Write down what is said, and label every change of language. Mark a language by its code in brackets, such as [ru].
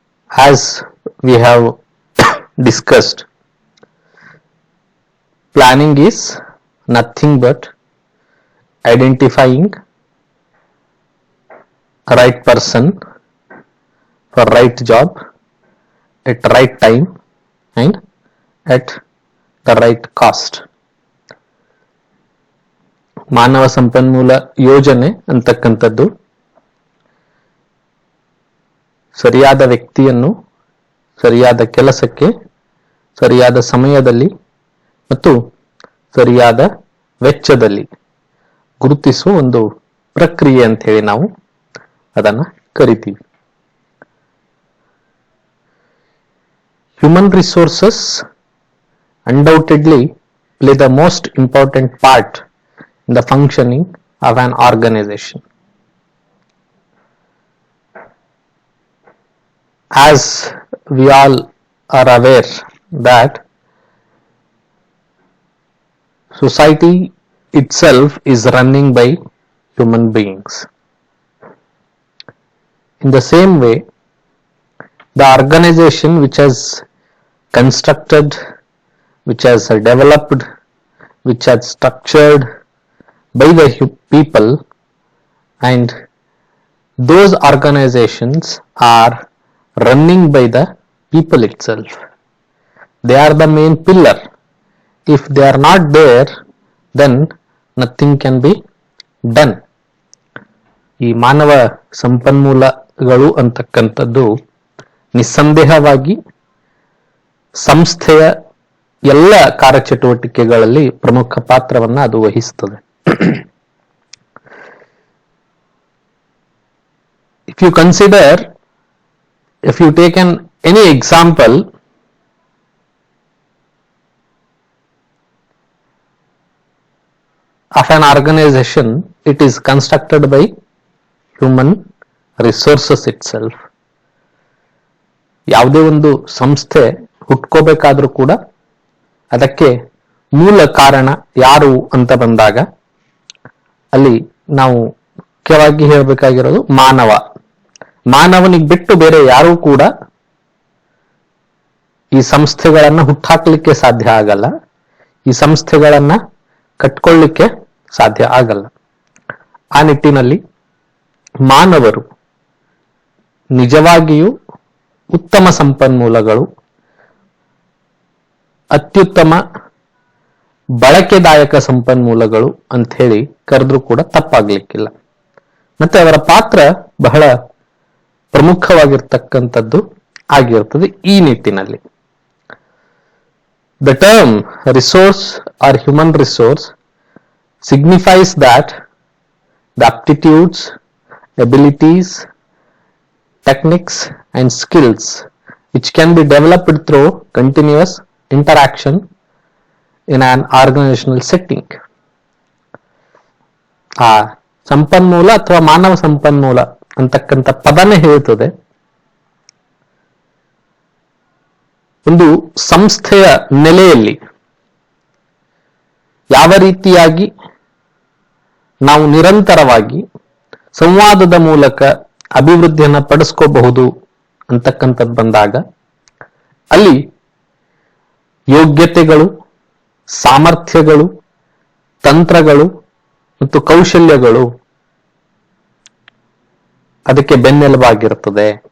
[en] As we have discussed, planning is nothing but identifying a right person for right job at right time and at the right cost. [kn] ಮಾನವ ಸಂಪನ್ಮೂಲ ಯೋಜನೆ ಅಂತಕ್ಕಂಥದ್ದು ಸರಿಯಾದ ವ್ಯಕ್ತಿಯನ್ನು ಸರಿಯಾದ ಕೆಲಸಕ್ಕೆ ಸರಿಯಾದ ಸಮಯದಲ್ಲಿ ಮತ್ತು ಸರಿಯಾದ ವೆಚ್ಚದಲ್ಲಿ ಗುರುತಿಸುವ ಒಂದು ಪ್ರಕ್ರಿಯೆ ಅಂತ ಹೇಳಿ ನಾವು ಅದನ್ನು ಕರಿತೀವಿ. [en] Human resources undoubtedly play the most important part in the functioning of an organization. As we all are aware that society itself is running by human beings. In the same way, the organization which has constructed, which has developed, which has structured by the people, and those organizations are running by the people itself. They are the main pillar. If they are not there, then nothing can be done. [kn] ಈ ಮಾನವ ಸಂಪನ್ಮೂಲಗಳು ಅಂತಕ್ಕಂಥದ್ದು ನಿಸ್ಸಂದೇಹವಾಗಿ ಸಂಸ್ಥೆಯ ಎಲ್ಲ ಕಾರ್ಯಚಟುವಟಿಕೆಗಳಲ್ಲಿ ಪ್ರಮುಖ ಪಾತ್ರವನ್ನು ಅದು ವಹಿಸುತ್ತದೆ. [en] If you consider, if you take any example, of an organization, it is constructed by human resources itself. [kn] ಯಾವುದೇ ಒಂದು ಸಂಸ್ಥೆ ಹುಟ್ಕೋಬೇಕಾದ್ರೂ ಕೂಡ ಅದಕ್ಕೆ ಮೂಲ ಕಾರಣ ಯಾರು ಅಂತ ಬಂದಾಗ ಅಲ್ಲಿ ನಾವು ಮುಖ್ಯವಾಗಿ ಹೇಳಬೇಕಾಗಿರೋದು ಮಾನವನಿಗೆ ಬಿಟ್ಟು ಬೇರೆ ಯಾರೂ ಕೂಡ ಈ ಸಂಸ್ಥೆಗಳನ್ನ ಹುಟ್ಟಾಕ್ಲಿಕ್ಕೆ ಸಾಧ್ಯ ಆಗಲ್ಲ, ಈ ಸಂಸ್ಥೆಗಳನ್ನ ಕಟ್ಕೊಳ್ಳಿಕ್ಕೆ ಸಾಧ್ಯ ಆಗಲ್ಲ. ಆ ನಿಟ್ಟಿನಲ್ಲಿ ಮಾನವರು ನಿಜವಾಗಿಯೂ ಉತ್ತಮ ಸಂಪನ್ಮೂಲಗಳು, ಅತ್ಯುತ್ತಮ ಬಳಕೆದಾಯಕ ಸಂಪನ್ಮೂಲಗಳು ಅಂತ ಹೇಳಿ ಕರೆದ್ರೂ ಕೂಡ ತಪ್ಪಾಗ್ಲಿಕ್ಕಿಲ್ಲ. ಮತ್ತೆ ಅವರ ಪಾತ್ರ ಬಹಳ ಪ್ರಮುಖವಾಗಿರ್ತಕ್ಕಂಥದ್ದು ಆಗಿರ್ತದೆ ಈ ನಿಟ್ಟಿನಲ್ಲಿ. [en] The term resource or human resource signifies that the aptitudes, abilities, techniques and skills which can be developed through continuous interaction in an organizational setting. [kn] ಆ ಸಂಪನ್ಮೂಲ ಅಥವಾ ಮಾನವ ಸಂಪನ್ಮೂಲ ಅಂತಕ್ಕಂಥ ಪದನೇ ಹೇಳ್ತದೆ ಒಂದು ಸಂಸ್ಥೆಯ ನೆಲೆಯಲ್ಲಿ ಯಾವ ರೀತಿಯಾಗಿ ನಾವು ನಿರಂತರವಾಗಿ ಸಂವಾದದ ಮೂಲಕ ಅಭಿವೃದ್ಧಿಯನ್ನ ಪಡಿಸ್ಕೋಬಹುದು ಅಂತಕ್ಕಂಥದ್ದು ಬಂದಾಗ ಅಲ್ಲಿ ಯೋಗ್ಯತೆಗಳು, ಸಾಮರ್ಥ್ಯಗಳು, ತಂತ್ರಗಳು ಮತ್ತು ಕೌಶಲ್ಯಗಳು ಅದಕ್ಕೆ ಬೆನ್ನೆಲುಬಾಗಿರುತ್ತದೆ.